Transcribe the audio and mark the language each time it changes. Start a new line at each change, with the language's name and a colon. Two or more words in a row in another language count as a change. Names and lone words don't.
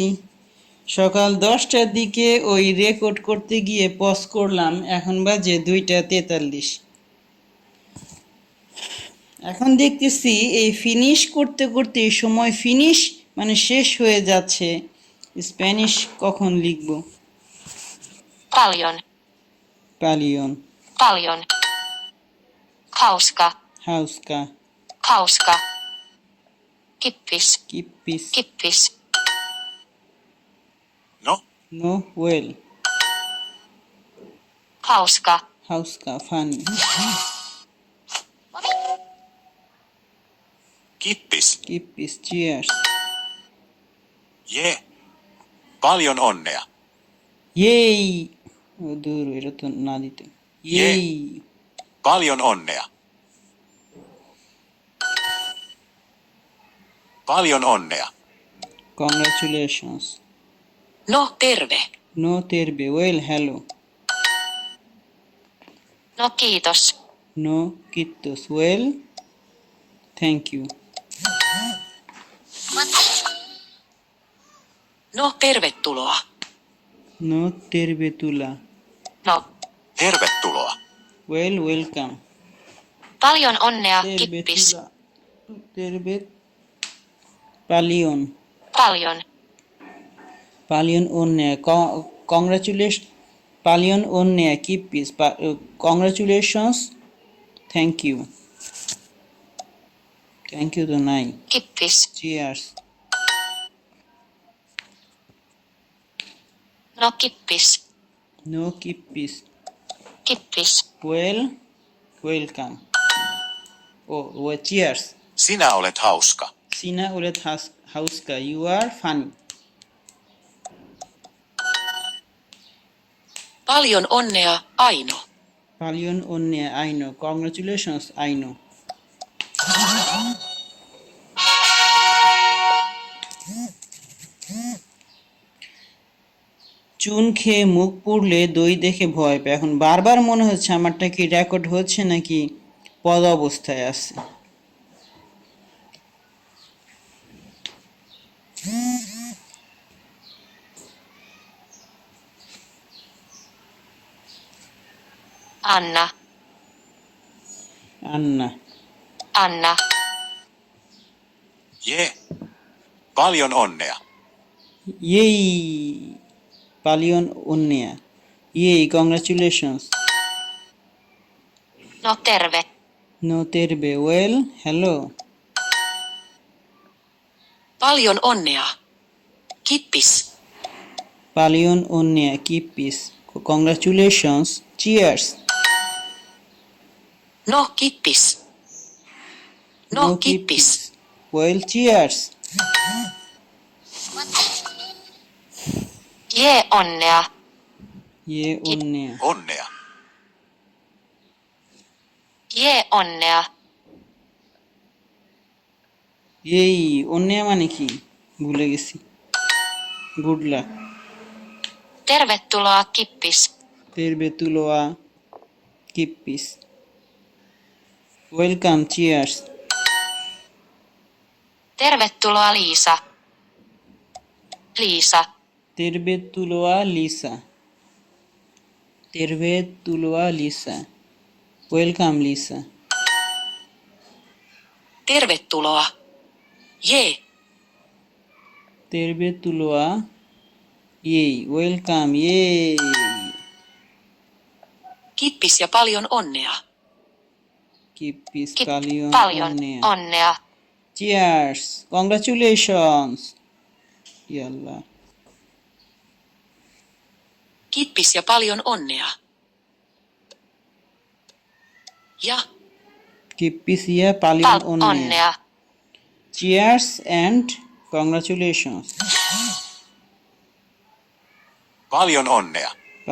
Bangla: সকাল 10টার দিকে ওই রেকর্ড করতে গিয়ে পজ করলাম, এখন বাজে 2টা 43। এখন দেখতেছি এই ফিনিশ করতে করতে সময় ফিনিশ মানে শেষ হয়ে যাচ্ছে। স্প্যানিশ কখন লিখব?
Finnish: Paljon. পালিয়ন, Paljon. Hauska. হাউসকা, Hauska. Kippis. কিপ্পিস, Kippis. No.
English: নো, well,
Finnish: Hauska.
English: হাউসকা, funny,
Finnish: Kippis.
English: কিপ্পিস, cheers.
Finnish: Jee. Paljon onnea.
Bangla: ইয়েই, ও দূর, এটা তো না দিতে। ইয়েই,
Finnish: Paljon onnea. Paljon onnea.
English: কংগ্রাচুলেশনস,
Finnish: No, terve. no terve,
English: well, hello,
Finnish: No, kiitos. no kiitos,
English: well, thank you,
Finnish: No, tervetuloa. no tervetuloa, No. Tervetuloa.
English: well, welcome,
Finnish: Paljon onnea, তেরবে Kippis. tuloa, terve, paljon, Paljon. paljon onnea,
English: কংগ্রাচুলেশন,
Finnish: paljon onnea, kippis,
English: congratulations, thank you, thank you
Bangla: তো নাই,
Finnish: Kippis.
English: চিয়ার্স,
Finnish: No, kippis. no kippis, Kippis.
English: well, welcome, oh cheers,
Finnish: Sinä olet hauska. sinä olet hauska,
English: you are funny,
Finnish: Paljon onnea, Aino. paljon onnea,
Bangla: আইনো, কংগ্রাচুলেশনস, আইনো, চুন খেয়ে মুখ পুড়লে দই দেখে ভয় পায়। এখন বারবার মনে হচ্ছে আমারটা কি রেকর্ড হচ্ছে নাকি পদ অবস্থায় আছে।
Finnish: Anna. আন্না, Anna. Jee. Paljon onnea. ইয়েই, paljon onnea, ইয়েই, কংগ্রাচুলেশনস, No, terve. no terve,
English: well, hello,
Finnish: Paljon onnea. Kippis. paljon onnea, kippis,
English: congratulations, cheers,
Finnish: No, kippis. No, kippis.
English: well, cheers,
Finnish: Jee, onnea. jee onnea, Onnea. Jee, onnea.
Bangla: এই অন্যা মানে কি ভুলে গেছি,
English: good luck,
Finnish: Tervetuloa, Kippis. tervetuloa, kippis,
English: welcome, cheers,
Finnish: Tervetuloa, Liisa. Liisa. tervetuloa, Liisa, tervetuloa, লিসা, ওয়েলকাম, লিসা, Tervetuloa. Jee. tervetuloa, jee, ওয়েলকাম, ইয়েই, Kippis ja paljon onnea. কিপ্পিস, Kippis. পালিয়ন Paljon অন্যা, onnea.
English: cheers, congratulations, ইয়াল্লাহ,
Finnish: Kippis ja paljon onnea. Ja kippis, ja, paljon onnea, onnea.
English: cheers and congratulations,
Finnish: Paljon onnea.